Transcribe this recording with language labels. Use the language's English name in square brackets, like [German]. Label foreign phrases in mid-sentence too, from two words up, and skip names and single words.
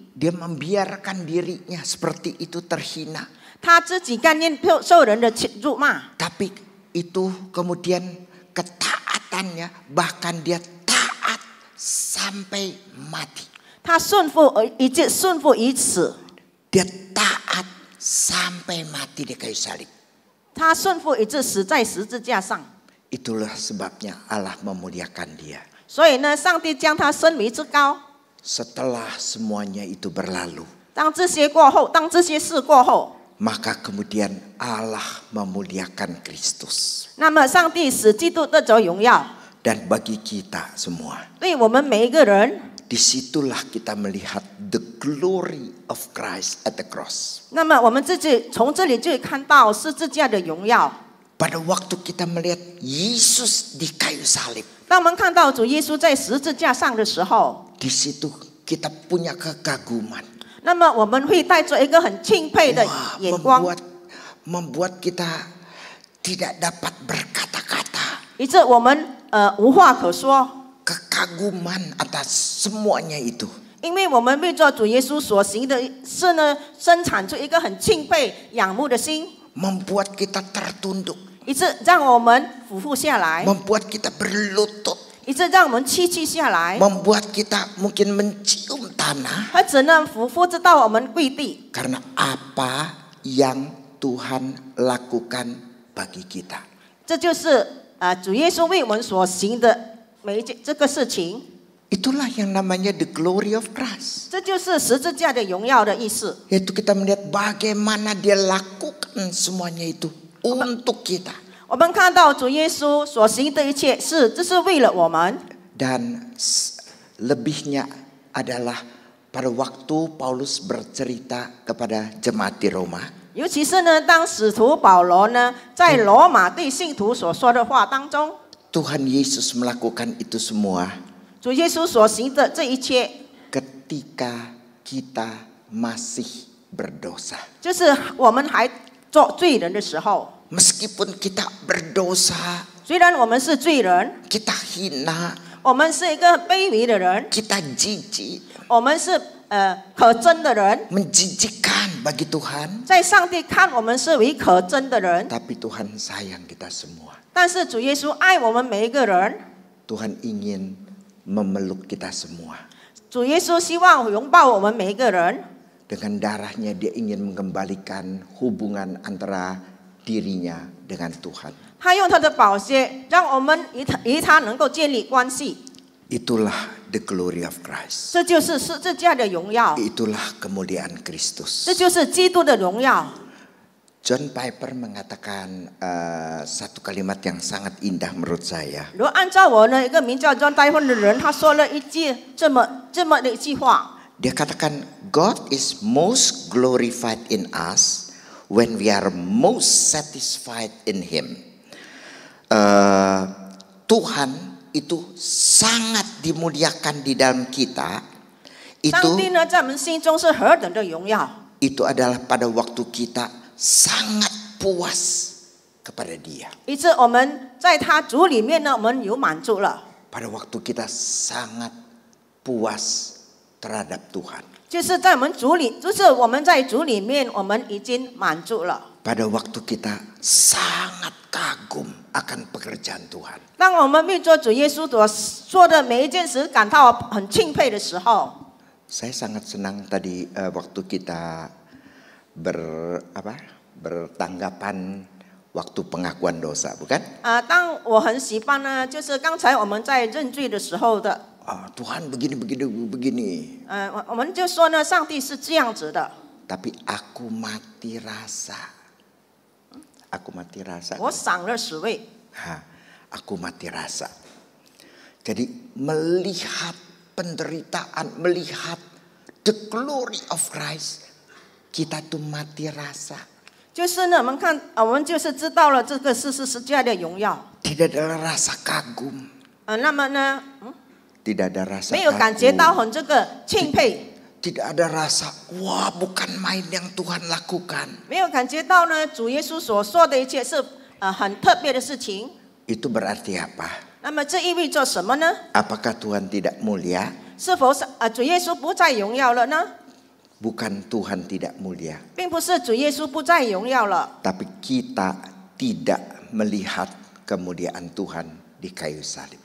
[Indonesian] Dia membiarkan dirinya seperti itu terhina. [Chinese] 他自己甘愿受人的辱骂。 [Indonesian] Tapi itu kemudian ketaatannya, bahkan dia taat sampai mati. [Chinese] 他顺服于此， [Indonesian] Dia taat sampai mati di kayu salib. [Chinese] 他顺服以致死在十字架上。 [Indonesian] Itulah sebabnya Allah memuliakan dia. [Chinese] 所以呢，上帝将他升为至高。 [Indonesian] Setelah semuanya itu berlalu, [Chinese] 当这些事过后， [Indonesian] maka kemudian Allah memuliakan Kristus. [Chinese] 那么上帝使基督得着荣耀。 [Indonesian] Dan bagi kita semua, [Chinese] 对我们每一个人， [Indonesian] disitulah kita melihat [English] the glory of Christ at the cross. [Chinese] 那么我们从这里就会看到十字架的荣耀。 [Indonesian] Pada waktu kita melihat Yesus di kayu salib, [Chinese] 当我们看到主耶稣在十字架上的时候， [Indonesian] di situ kita punya kekaguman. [Chinese] 那么我们会带着一个很钦佩的眼光， [Indonesian] membuat kita tidak dapat berkata-kata. [Chinese] 以致我们无话可说。 [Indonesian] Kekaguman atas semuanya itu. [Chinese] 因为我们为着主耶稣所行的事呢，生产出一个很钦佩、仰慕的心， [Indonesian] Membuat kita tertunduk. [Chinese] 以致让我们俯伏下来， [Indonesian] Membuat kita berlutut. [Chinese] 以致让我们屈下来， [Indonesian] Membuat kita mungkin mencium tanah. [Chinese] 而只能俯伏直到我们跪地。 [Indonesian] Karena apa yang Tuhan lakukan bagi kita. [Chinese] 这就是主耶稣为我们所行的每一件这个事情。 [Indonesian] Itulah yang namanya [English] the glory of Christ. [Chinese] 这就是十字架的荣耀的意思。 [Indonesian] Yaitu kita melihat bagaimana dia lakukan semuanya itu untuk kita. [Chinese] 我们看到主耶稣所行的一切这是为了我们。 [Indonesian] Dan lebihnya adalah pada waktu Paulus bercerita kepada jemaat di Roma. [Chinese] 尤其是呢，当使徒保罗呢在罗马对信徒所说的话当中， [Indonesian] Tuhan Yesus melakukan itu semua [Chinese] 主耶稣所行的这一切， [Indonesian] ketika kita masih berdosa. [Chinese] 就是我们还做罪人的时候。 [Indonesian] Meskipun kita berdosa, [Chinese] 虽然我们是罪人， [Indonesian] kita hina, [Chinese] 我们是一个卑微的人， [Indonesian] kita jijik, [Chinese] 我们是可憎的人， [Indonesian] menjijikkan bagi Tuhan. [Chinese] 在上帝看我们是为可憎的人， [Indonesian] Tapi Tuhan sayang kita semua. [Chinese] 但是主耶稣爱我们每一个人。 [Indonesian] Tuhan ingin memeluk kita semua. [Chinese] 主耶稣希望拥抱我们每一个人， [Indonesian] Dengan darahnya dia ingin mengembalikan hubungan antara dirinya dengan Tuhan. [Chinese] 他用他的宝血让我们与他能够建立关系。 [Indonesian] Itulah [English] the glory of Christ. [Chinese] 这就是十字架的荣耀， [Indonesian] Itulah kemuliaan Kristus. [Chinese] 这就是基督的荣耀。 [Indonesian] John Piper mengatakan satu kalimat yang sangat indah menurut saya. [Chinese] 如果按照我呢一个名叫 John Piper 的人，他说了一句这么的一句话。 [Indonesian] Dia katakan [English] God is most glorified in us when we are most satisfied in Him. [Indonesian] Tuhan itu sangat dimuliakan di dalam kita. [Chinese] 上帝呢，在我们心中是何等的荣耀。 [Indonesian] Itu adalah pada waktu kita sangat puas kepada Dia. [Chinese] 以致我们在他主里面呢，我们有满足了。 [Indonesian] Pada waktu kita sangat puas terhadap Tuhan. [Chinese] 就是在我们主里，就是我们在主里面，我们已经满足了。 [Indonesian] Pada waktu kita sangat kagum akan pekerjaan Tuhan. [Chinese] 当我们为做主耶稣所做的每一件事感到很钦佩的时候， [Indonesian] Saya sangat senang tadi waktu kita bertanggapan waktu pengakuan dosa, bukan? [Chinese] 当我很喜欢呢，就是刚才我们在认罪的时候的， [Indonesian] Tuhan begini. [Chinese] 我们就说呢，上帝是这样子的。 [Indonesian] Tapi aku mati rasa. [Chinese] 我赏了10位。 [Indonesian] Aku mati rasa. Jadi melihat penderitaan, melihat [English] the glory of Christ, [Indonesian] kita tuh mati rasa. [Chinese] 就是呢，我们就是知道了这个是十字架的荣耀。 [Indonesian] Tidak ada rasa kagum. [Chinese] 那么呢， [Indonesian] Tidak ada rasa [Chinese] 没有感觉 [Indonesian] kagum. [Chinese] 到很这个钦佩， [Indonesian] Tidak ada rasa, wah bukan main yang Tuhan lakukan. [Chinese] 没有感觉到呢，主耶稣所说的一切是很特别的事情。 [Indonesian] Itu berarti apa? [Chinese] 那么这意味着什么呢？ [Indonesian] Apakah Tuhan tidak mulia? [Chinese] 是否主耶稣不再荣耀了呢？ [Indonesian] Bukan Tuhan tidak mulia. [Chinese] 并不是主耶稣不再荣耀了， [Indonesian] Tapi kita tidak melihat kemuliaan Tuhan di kayu salib.